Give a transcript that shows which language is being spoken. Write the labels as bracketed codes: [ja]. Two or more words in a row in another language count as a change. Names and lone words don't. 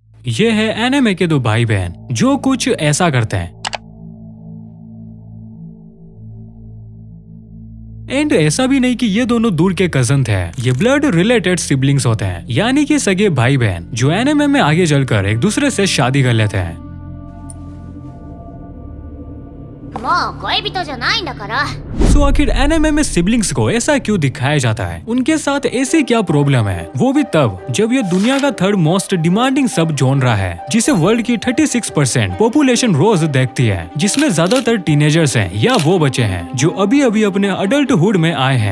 [hi] ये है एनिमे के दो भाई बहन जो कुछ ऐसा करते हैं। एंड ऐसा भी नहीं कि ये दोनों दूर के कजन थे, ये [en] blood related siblings [hi] होते हैं, यानी कि सगे भाई बहन जो एनिमे में आगे चलकर एक दूसरे से शादी कर लेते हैं। [ja] もう恋人じゃないんだから。 [hi] तो आखिर एनिमे में सिबलिंग्स को ऐसा क्यों दिखाया जाता है? उनके साथ ऐसी क्या प्रॉब्लम है? वो भी तब जब ये दुनिया का [en] third most demanding sub genre [hi] है, जिसे वर्ल्ड की 36% पॉपुलेशन रोज देखती है, जिसमें ज्यादातर टीनेजर्स हैं या वो बच्चे हैं जो अभी अभी अपने अडल्टहुड में आए हैं।